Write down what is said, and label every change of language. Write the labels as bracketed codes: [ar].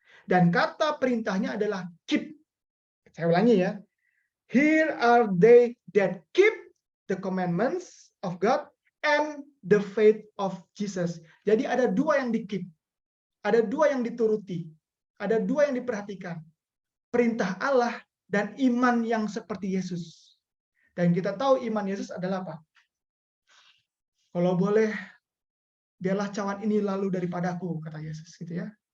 [id] Dan kata perintahnya adalah keep. Saya ulangi ya. [en] Here are they that keep the commandments of God and the faith of Jesus. [id] Jadi ada dua yang di-keep, ada dua yang dituruti, ada dua yang diperhatikan. Perintah Allah dan iman yang seperti Yesus. Dan kita tahu iman Yesus adalah apa? Kalau boleh, biarlah cawan ini lalu daripadaku, kata Yesus, gitu ya.